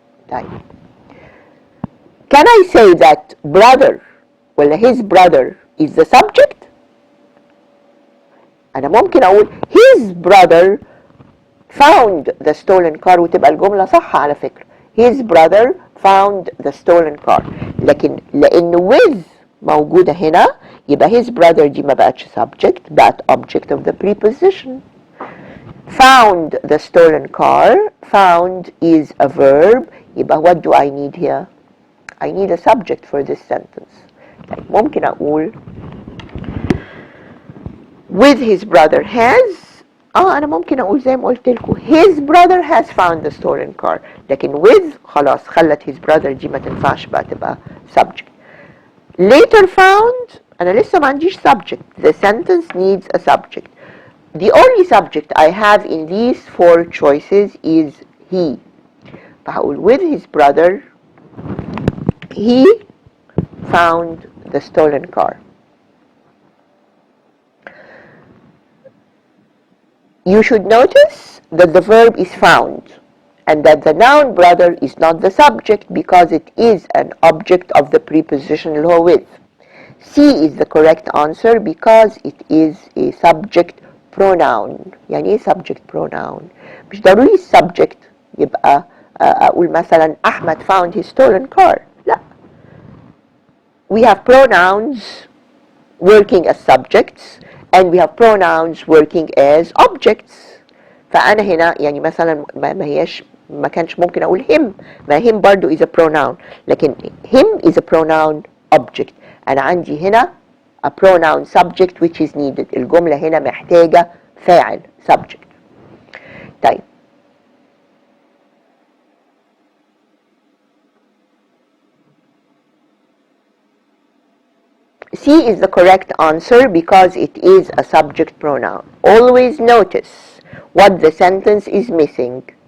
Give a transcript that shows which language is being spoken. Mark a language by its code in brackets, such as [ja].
[ar] طيب [en] can I say that brother [ar] ولا [en] his brother is the subject؟ [ar] أنا ممكن أقول [en] his brother found the stolen car [ar] وتبقى الجملة صح على فكرة. [en] his brother found the stolen car. [ar] لكن لأن with موجودة هنا يبقى [en] his brother [ar] دي ما بقتش subject، بقت [en] object of the preposition. Found the stolen car. Found is a verb. [ar] يبقى [en] what do I need here? I need a subject for this sentence. [ar] طيب ممكن أقول [en] with his brother has. [ar] أنا ممكن أقول زي ما قلت لكم [en] his brother has found the stolen car. [ar] لكن with خلاص خلت [en] his brother [ar] دي ما تنفعش بقى تبقى subject. [en] Later found [ar] أنا لسه ما عنديش subject. [en] The sentence needs a subject. The only subject I have in these 4 choices is he. [ar] فهقول [en] with his brother he found the stolen car. You should notice that the verb is found and that the noun brother is not the subject because it is an object of the preposition [ar] اللي هو [en] with. C is the correct answer because it is a subject pronoun. [ar] يعني ايه [en] subject pronoun؟ [ar] مش ضروري subject يبقى أقول مثلا أحمد [en] found his stolen car. [ar] لا. [en] We have pronouns working as subjects and we have pronouns working as objects. [ar] فأنا هنا يعني مثلا ما كانش ممكن أقول him. ما [en] him [ar] برضو [en] is a pronoun. [ar] لكن [en] him is a pronoun object. [ar] أنا عندي هنا [en] a pronoun subject which is needed. [ar] الجملة هنا محتاجة فاعل subject. طيب [en] C is the correct answer because it is a subject pronoun. Always notice what the sentence is missing.